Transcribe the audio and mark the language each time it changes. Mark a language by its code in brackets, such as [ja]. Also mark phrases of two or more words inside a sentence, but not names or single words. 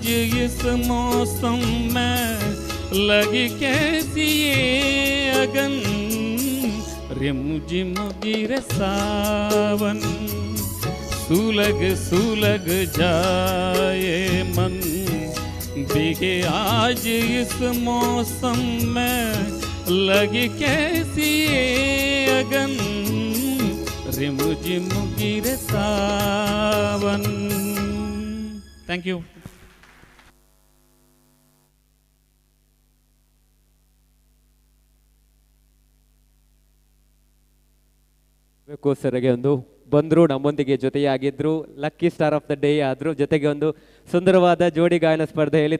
[hi] इस मौसम में लगी कैसी ये अगन रे मुझे गिरे सावन सुलग सुलग जाए मन भीगे आज इस मौसम में लगी कैसी ये अगन रे मुझे गिरे सावन [en] thank you [kn] ಕೋಸ್ಕರಗೆ ಒಂದು ಬಂದರು ನಮ್ಮೊಂದಿಗೆ ಜೊತೆಯಾಗಿದ್ದರು [en] lucky star of the day [kn] ಆದರು ಜೊತೆಗೆ ಒಂದು ಸುಂದರವಾದ ಜೋಡಿ ಗಾಯನ ಸ್ಪರ್ಧೆಯಲ್ಲಿ